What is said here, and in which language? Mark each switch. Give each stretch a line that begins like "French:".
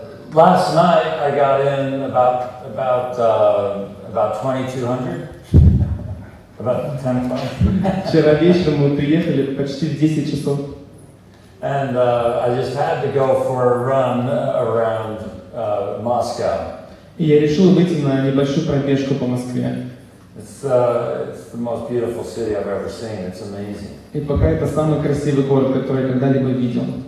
English: Last night I got in about 2200, about 10 o'clock.
Russian: Вчера вечером мы приехали почти в 10 часов.
English: And I just had to go for a run around Moscow.
Russian: И я решил выйти на небольшую пробежку по Москве.
English: It's the most beautiful city I've ever seen. It's amazing.
Russian: И пока это самый красивый город, который я когда-либо видел.